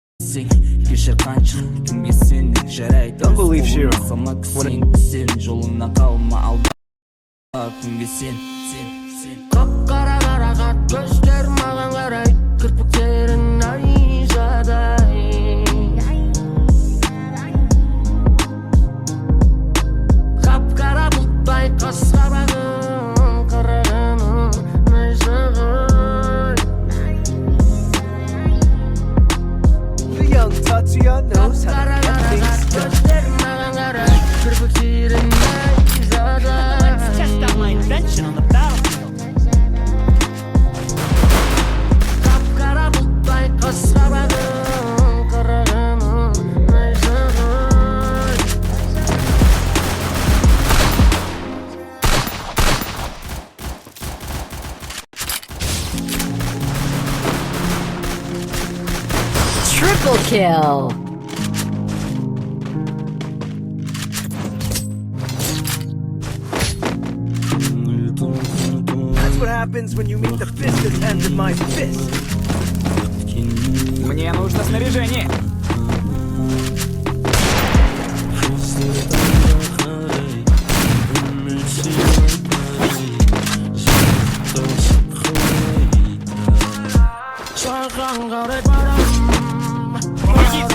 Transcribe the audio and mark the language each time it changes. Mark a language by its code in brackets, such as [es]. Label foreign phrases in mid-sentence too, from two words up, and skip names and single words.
[kk] Кешір қанша кімге сендік жарайды. [en] Don't believe you. [kk] Салма кісен кісен жолыңнан қалма алда күнге сен. Қап-қара қарағат көздер маған қарай, кірпіктерін найзадай. Қап-қара бұлттай қас-қабағын қарағаның найзағай. [en] The young Tatiana knows how to get things done. [kk] Көздер маған қарай, кірпіктерін найзадай. [en] Let's test out my invention on the battlefield. [kk] Қап-қара бұлттай қас-қабағын қарағаның найзағай. [en] Triple kill. That's what happens when you meet the fistest end of my fist. [ru] Мне нужно снаряжение. [kk] Саған қарай барам, [ru] Помогите.